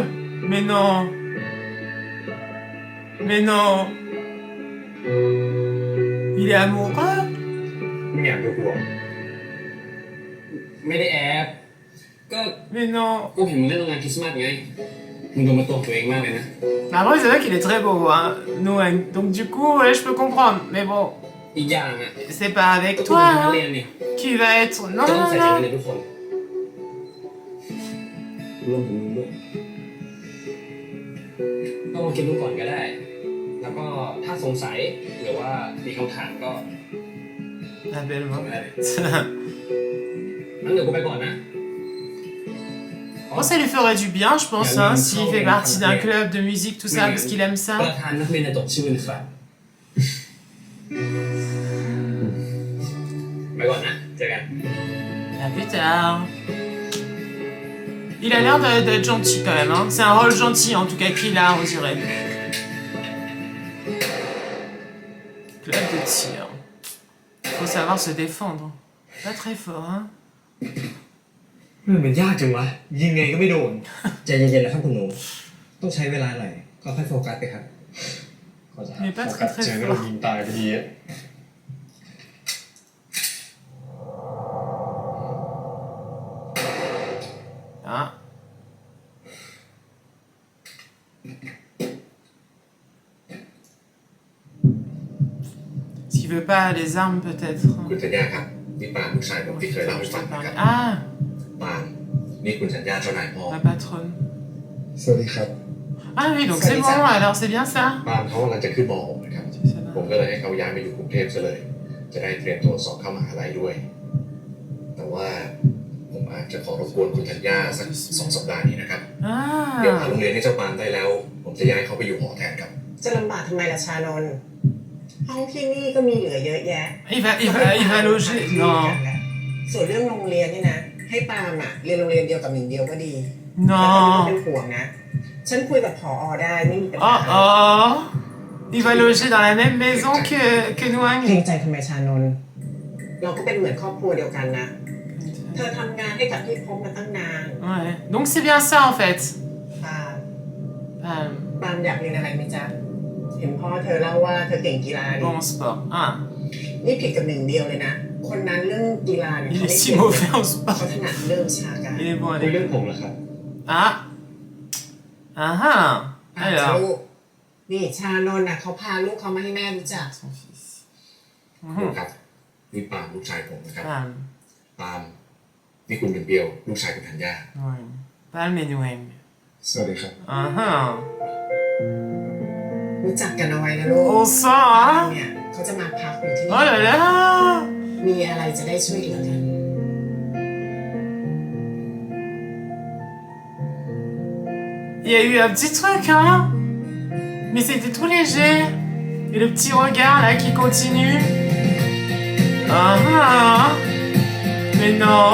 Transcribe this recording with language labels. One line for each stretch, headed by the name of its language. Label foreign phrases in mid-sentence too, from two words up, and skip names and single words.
French: Mais non. Mais non. Il est amoureux.
Thai: ไม่อยากดูกูหรอกไม่ได้แอบก็
French: Mais non.
Thai: กูเห็นมึงเล่นงานคริสต์มาสไงมึงดูมาตัวตัวเองมากเลยนะ
French: Après, c'est vrai qu'il est très beau, hein, Noël. Donc du coup, ouais, je peux comprendre. Mais bon,
Thai: อีกอย่างอ่ะ
French: c'est pas avec
Thai: ก็
French: toi
Thai: นัก
French: hein,
Thai: เรียนนี่
French: qui va être...
Thai: ก็
French: Non,
Thai: ต้อง
French: non,
Thai: ใส่ใจกัน
French: non.
Thai: ในทุกคนรวมถึงมึงด้วยต้องลองคิดดูก่อนก็ได้ แล้วก็ถ้าสงสัยหรือว่ามีคำถามก็
French: La belle
Thai: ส่ง
French: main.
Thai: มาได้เลยงั้นเดี๋ยวกูไปก่อนนะ
French: Bon, ça lui ferait du bien, je pense, hein, s'il fait partie d'un club de musique, tout ça, parce qu'il aime
Thai: ประ
French: ça.
Thai: ธานนักเรียนจะจดชื่อนะครับไปก่อนนะเจอกัน
French: À plus tard. Il a l'air d'être gentil quand même, hein. C'est un rôle gentil en tout cas qu'il a, on dirait. Club de tir. Faut savoir se défendre. Pas très fort, hein.
Thai: มันยากจังวะยิงไงก็ไม่โดน ใจเย็นๆนะครับคุณหนูต้องใช้เวลาหน่อยก็ค่อยโฟกัสไปครับ
French: Mais pas très très
Thai: เจอก็โด
French: fort.
Thai: นยิงตายพอดีอะ Ah.
French: S'il veut pas les armes peut-être.
Thai: คุณสัญญาครับนี่ปานลูกชายผมที่เคยเล่าให้ฟังนะครับ Ah, ปานนี่คุณสัญญาเจ้านายพ่อ
French: ma patronne.
Thai: สวัสดีครับ
French: Ah oui, donc c'est bon, alors c'est bien ça.
Thai: ปานเขากำลังจะขึ้นม .6 นะครับ
French: Ça va.
Thai: ผมก็เลยให้เขาย้ายมาอยู่กรุงเทพซะเลย จะได้เตรียมตัวสอบเข้ามหาลัยด้วย แต่ว่าผมอาจ จะขอรบกวนคุณธัญญาสัก2 สัปดาห์นี้นะครับเดี๋ยวหา Ah. โรงเรียนให้เจ้าปานได้แล้ว ผมจะย้ายเขาไปอยู่หอแทนครับ จะลำบากทำไมล่ะชานนท์ห้องที่นี่ก็มีเหลือเยอะแยะ
French: Il va loger. Non.
Thai: ส่วนเรื่องโรงเรียนนี่นะ ให้ปาล์มอะเรียนโรงเรียนเดียวกับหนิงเดียวก็ดีแต่ตอนนี้
French: Non.
Thai: เป็นห่วงนะ ฉันคุยกับผอได้ไม่มีปัญหา Oh oh.
French: Il va loger dans la même maison que
Thai: เกร
French: Nwang.
Thai: งใจทำไมชานนท์เราก็เป็นเหมือนครอบครัวเดียวกันนะ เธอทำงานให้กับพี่พบมาตั้งนาน
French: Ouais. Donc c'est bien ça en fait.
Thai: ปาล์ม
French: Palm.
Thai: ปาล์มอยากเรียนอะไรไหมจ๊ะ เห็นพ่อเธอเล่าว่าเธอเก่งกีฬาดิ
French: Bon sport. Ah.
Thai: นี่ผิดกับหนึ่งเดียวเลยนะ คนนั้นเรื่องกีฬาเนี่ย
French: Il
Thai: เขา
French: est
Thai: ไม่
French: si
Thai: เก่ง
French: mauvais en
Thai: เขา
French: sport.
Thai: ถนัดเรื่องวิชาการ
French: Il est bon à
Thai: คุย
French: l'école.
Thai: เรื่องผมเหรอครับ Ah. Ah ah. จ้า
French: Alors.
Thai: ลูกนี่ชานนท์น่ะเขาพาลูกเขามาให้แม่รู้จัก
French: Son fils.
Thai: ครูครับนี่ปาล์มลูกชายผมนะครับ
French: Palm.
Thai: ปาล์มนี่คุณเป็นเปียวลูกชายคุณธัญญา
French: Ouais. Palm et Nwang.
Thai: สวัสดีครับ Ah ah. รู้จักกันเอาไว้นะลูก
French: On sent,
Thai: ปาล์ม
French: hein?
Thai: เนี่ยเขาจะมาพักอยู่ที่
French: Oh
Thai: นี่
French: là là.
Thai: มีอะไรจะได้ช่วยเหลือกัน
French: Il y a eu un petit truc, hein? Mais c'était tout léger. Et le petit regard là qui continue. Ah ah. Mais non.